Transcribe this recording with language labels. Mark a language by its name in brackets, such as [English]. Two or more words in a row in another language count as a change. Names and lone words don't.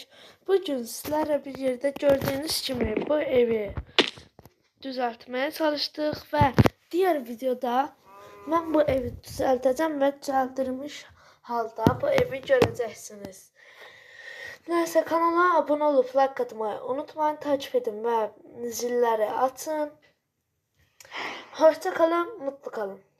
[Azerbaijani] Bugün sizlərlə bir yerdə gördüyünüz kimi bu evi düzəltməyə çalışdıq və diğer videoda mən bu evi düzəltəcəm və düzəldirmiş halda bu evi görəcəksiniz. Nəysə, kanala abunə olub like atmayı unutmayın, [Turkish] takip edin [Azerbaijani] və zilləri açın. [Turkish] Hoşça kalın, mutlu kalın.